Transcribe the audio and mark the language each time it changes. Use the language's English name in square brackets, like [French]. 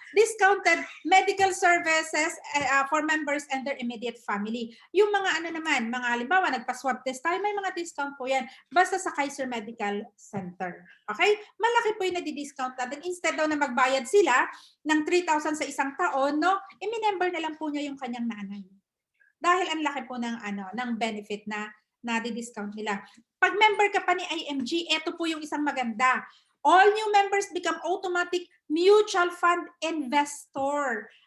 [English] Discounted medical services for members and their immediate family. [Filipino] Yung mga mga halimbawa, nagpa-swab test tayo, may mga discount po yan. Basta sa Kaiser Medical Center. Okay? Malaki po yung nadi-discount natin. Instead daw na magbayad sila ng 3,000 sa isang taon, no? I-member na lang po niya yung kanyang nanay. Dahil ang laki po ng benefit na di-discount nila. Pag member ka pa ni IMG, ito po yung isang maganda. [English] All new members become automatic mutual fund investor.